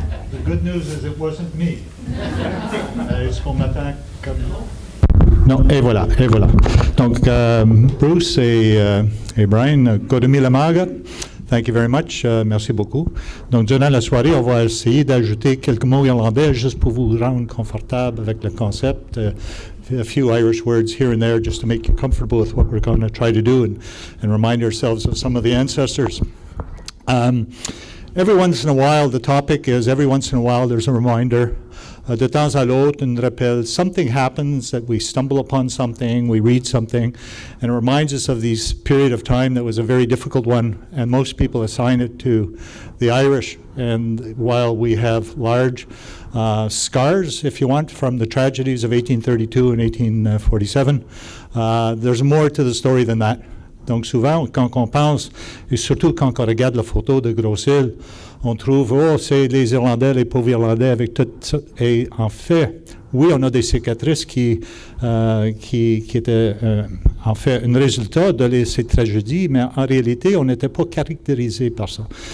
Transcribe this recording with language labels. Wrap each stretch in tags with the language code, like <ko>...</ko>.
<en>The good news is it wasn't me.</en> <fr>Est-ce qu'on m'attend comme... Non, et voilà. Donc, Bruce et Brian, Godumilamaga,</fr> <en>thank you very much,</en> <fr>merci beaucoup. Donc, durant la soirée, on va essayer d'ajouter quelques mots irlandais juste pour vous rendre confortable avec le concept.</fr> <en>A few Irish words here and there just to make you comfortable with what we're going to try to do and remind ourselves of some of the ancestors. Every once in a while, the topic is every once in a while there's a reminder.</en> <fr>De temps à l'autre, un rappel.</fr> <en>Something happens that we stumble upon something, we read something, and it reminds us of this period of time that was a very difficult one, and most people assign it to the Irish. And while we have large scars, if you want, from the tragedies of 1832 and 1847, there's more to the story than that.</en> <fr>Donc souvent, quand on pense, et surtout quand on regarde la photo de Grosse-Île, on trouve, c'est les Irlandais, les pauvres Irlandais avec tout ça. Et en fait, oui, on a des cicatrices qui étaient en fait un résultat de ces tragédies, mais en réalité, on n'était pas caractérisé par ça.</fr>